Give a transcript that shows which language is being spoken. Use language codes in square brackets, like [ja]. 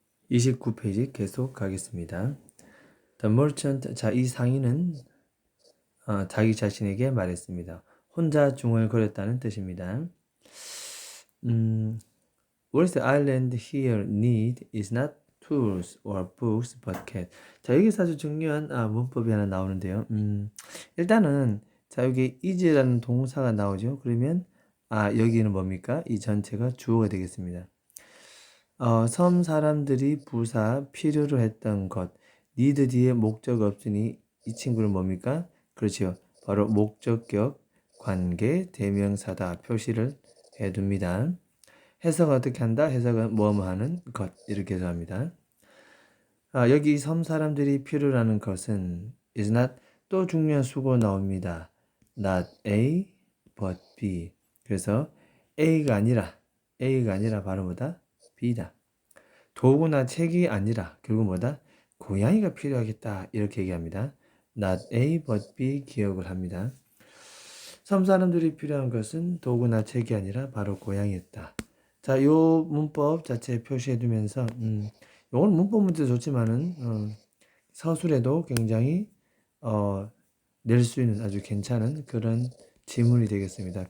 [ko] (29페이지) 계속 가겠습니다. [en] The merchant, [ko] 자, 이 상인은 자기 자신에게 말했습니다. 혼자 중얼거렸다는 뜻입니다. [en] What the island here need is not tools or books but cat. [ko] 자, 여기서 아주 중요한 문법이 하나 나오는데요. 일단은 자, 여기 is라는 동사가 나오죠. 그러면 여기는 뭡니까? 이 전체가 주어가 되겠습니다. 섬 사람들이 부사 필요로 했던 것 need 뒤에 목적 없으니 이 친구는 뭡니까? 그렇죠. 바로 목적격 관계 대명사다 표시를 해둡니다. 해석은 어떻게 한다? 해석은 뭐뭐 하는 것 이렇게 해석합니다. 여기 섬 사람들이 필요로 하는 것은 is not 또 중요한 수고 나옵니다. [en] not A but B. [ko] 그래서 A가 아니라 바로 뭐다? B다. 도구나 책이 아니라 결국 뭐다? 고양이가 필요하겠다 이렇게 얘기합니다. [en] not A but B [ko] 기억을 합니다. 섬 사람들이 필요한 것은 도구나 책이 아니라 바로 고양이였다. 자, 요 문법 자체 표시해 두면서 요건 문법 문제도 좋지만은 서술에도 굉장히 낼 수 있는 아주 괜찮은 그런 지문이 되겠습니다.